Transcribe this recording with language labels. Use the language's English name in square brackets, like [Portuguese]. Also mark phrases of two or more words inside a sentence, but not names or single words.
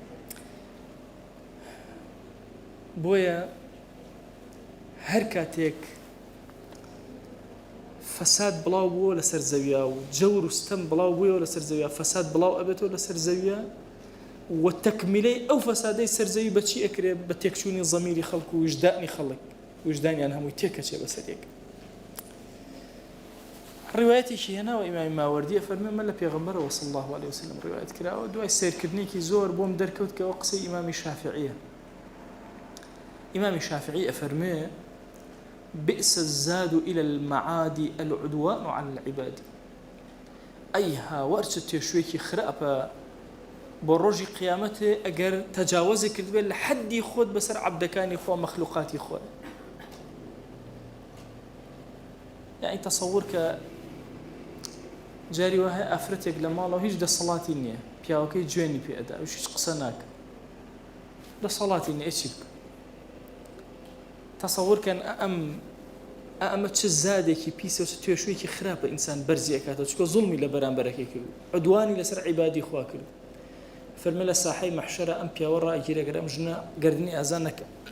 [Central Kurdish] بۆیە هەر کاتێک فەساد بڵاو بووە لەسەر زەویە و جەور و ستەم بڵاو بوویەوە لەسەر زەویە فەساد بڵاو ئەبێتەوە لەسەر زەویە و تەکمیلەی ئەو فەسادەی سەرزەوی بەچی ئەکرێت بە تێکچوونی زەمیری خەڵک و وجدانی خەڵک وجدانیان هەمووی تێکەچێ بەسەرێک ڕوايەتێکی هێناوە ئیمامی ماوەردی ئەفەرمێ من لە پێغەمبەرەوە [Arabic] صلی الله عليه وسلم [Central Kurdish] ڕوايەت کراوە دوای سیرکردنێکی زۆر بۆم دەرکەوت کە ئەو قسەی ئیمامی شافعیە ئیمامی شافعی ئەفەرمێ [Arabic] بئس الزاد إلى المعاد العدوان على العباد [Central Kurdish] أي هاورچ تێشوێکی خراپە بۆ ڕۆژی قیامەتێ ئەگەر تەجاوزی کردبێت لە حەدی خۆت بەسەر عەبدەکانی خۆ مەخلوقاتی خۆ یعنی تەسەوور کە جاری وهەیە ئافرەتێک لە ماڵەوە هیچ دەسەڵاتی نییە پیاوەکەی جوێنی پێ ئەدا و هیچ قسە ناکە دەسەڵاتی نییە چی بکە تەسەوور کەن ئەمە چ زادێکی پیسە و چ توێشوێکی خراپە ئینسان بەرزی ئەکاتەوە چونکە زوڵمی لە بەرامبەرەکەی کرد عدوانی لەسەر عیبادی خوا کرد فەرمێ لە ساحەی مەحشەرە ئەم پیاوە ڕائگیرەگەر ئەم ژنە گەردنی ئازان نەکە